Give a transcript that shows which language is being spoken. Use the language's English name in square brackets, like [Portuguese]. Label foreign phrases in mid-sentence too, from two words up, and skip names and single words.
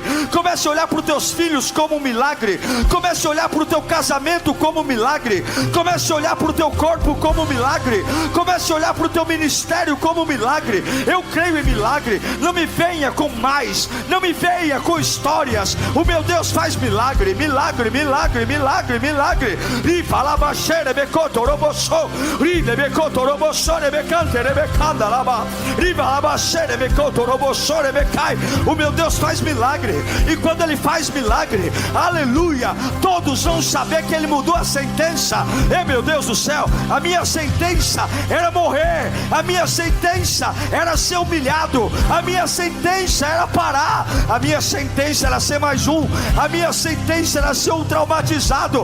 [Portuguese] Comece a olhar para os teus filhos como um milagre. Comece a olhar para o teu casamento como um milagre. Comece a olhar para o teu corpo como um milagre. Comece a olhar para o teu ministério como um milagre. Eu creio em milagre. Não me venha com mais, não me venha com histórias. O meu Deus faz milagre, milagre, milagre, milagre, milagre. E fala baixeira, becoto roboso, ride becoto roboso, rebecante, rebecanda lava, riva la baixeira, becoto roboso, rebecai. O meu Deus faz milagre. E quando Ele faz milagre, aleluia, todos vão saber que Ele mudou a sentença. Meu Deus do céu, a minha sentença era morrer, a minha sentença era ser humilhado, a minha sentença era parar, a minha sentença era ser mais um, a minha sentença era ser um traumatizado.